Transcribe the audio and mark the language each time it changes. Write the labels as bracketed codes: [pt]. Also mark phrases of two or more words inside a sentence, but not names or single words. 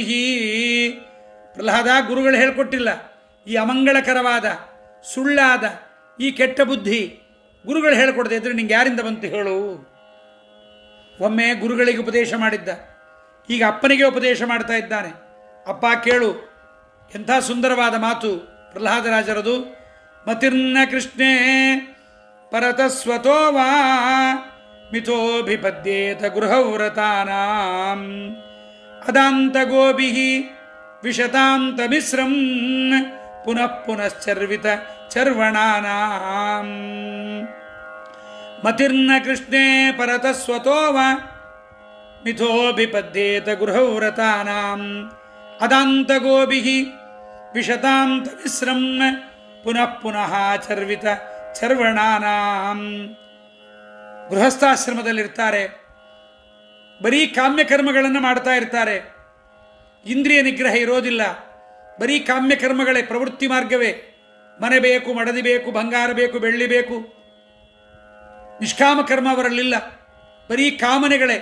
[kn] ಪ್ರಹ್ಲಾದ, ಗುರುಗಳು ಹೇಳ್ಕೊಟ್ಟಿಲ್ಲ ಈ ಅಮಂಗಳಕರವಾದ ಸುಳ್ಳಾದ ಈ ಕೆಟ್ಟ ಬುದ್ಧಿ. ಗುರುಗಳು ಹೇಳ್ಕೊಡದೆ ಇದ್ರೆ ನಿಂಗೆ ಯಾರಿಂದ ಬಂತು ಹೇಳು? ಒಮ್ಮೆ ಗುರುಗಳಿಗೆ ಉಪದೇಶ ಮಾಡಿದ್ದ, ಈಗ ಅಪ್ಪನಿಗೆ ಉಪದೇಶ ಮಾಡ್ತಾ ಇದ್ದಾನೆ. ಅಪ್ಪ ಕೇಳು, ಎಂಥ ಸುಂದರವಾದ ಮಾತು ಪ್ರಹ್ಲಾದರಾಜರದು. [sa] ಮತಿರ್ನ ಕೃಷ್ಣೇ ಪರತಸ್ವತೋ ವಾ ಮಿಥೋಭಿಪದ್ಯೇತ ಗೃಹವ್ರತಾನಾಂ ಅದಾಂತ ಗೋಭಿಃ ವಿಶತಾಂತ ಮಿಶ್ರಂ ಪುನಃ ಪುನಶ್ಚರ್ವಿತ ಚರ್ವಣಾನಾಂ. ಮತಿರ್ನ ಕೃಷ್ಣೇ ಪರತಸ್ವತೋ ವಾ ಮಿಥೋಭಿಪದ್ಯೇತ ಗೃಹವ್ರತಾನಾಂ ಅದಾಂತ ಗೋಭಿಃ ವಿಶತಾಂತ ವಿಸ್ರಂ ಪುನಃ ಪುನಃ ಚರ್ವಿತ ಚರ್ವಣಾನಾಂ. [kn] ಗೃಹಸ್ಥಾಶ್ರಮದಲ್ಲಿರ್ತಾರೆ, ಬರೀ ಕಾಮ್ಯಕರ್ಮಗಳನ್ನು ಮಾಡ್ತಾ ಇರ್ತಾರೆ, ಇಂದ್ರಿಯ ನಿಗ್ರಹ ಇರೋದಿಲ್ಲ, ಬರೀ ಕಾಮ್ಯಕರ್ಮಗಳೇ, ಪ್ರವೃತ್ತಿ ಮಾರ್ಗವೇ. ಮನೆ ಬೇಕು, ಮಡದಿ ಬೇಕು, ಬಂಗಾರ ಬೇಕು, ಬೆಳ್ಳಿ ಬೇಕು. ನಿಷ್ಕಾಮ ಕರ್ಮ ಅವರಲ್ಲಿಲ್ಲ, ಬರೀ ಕಾಮನೆಗಳೇ.